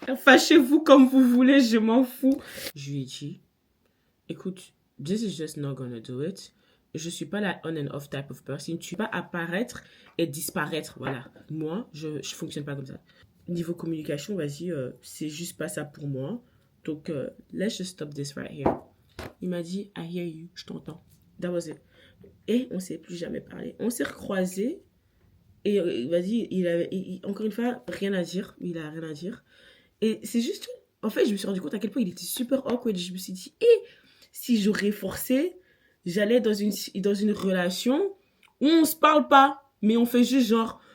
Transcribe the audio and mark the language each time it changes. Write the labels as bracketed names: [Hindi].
[French] Fâchez-vous comme vous voulez, je m'en fous. Je lui ai dit, écoute, [English] this is just not gonna do it. [French] Je suis pas la [English] on and off type of person. [French] Tu vas apparaître et disparaître. Voilà. Moi, je fonctionne pas comme ça. Niveau communication, vas-y, c'est juste pas ça pour moi. [English] Donc, let's just stop this right here. [French] Il m'a dit, [English] I hear you, [French] je t'entends. [English] That was it. [French] Et on s'est plus jamais parlé. On s'est recroisés. Et vas-y, encore une fois, rien à dire. Il a rien à dire. Et c'est juste, en fait, je me suis rendu compte à quel point il était super awkward. Je me suis dit, si j'aurais forcé, j'allais dans une relation où on se parle pas, mais on fait juste genre.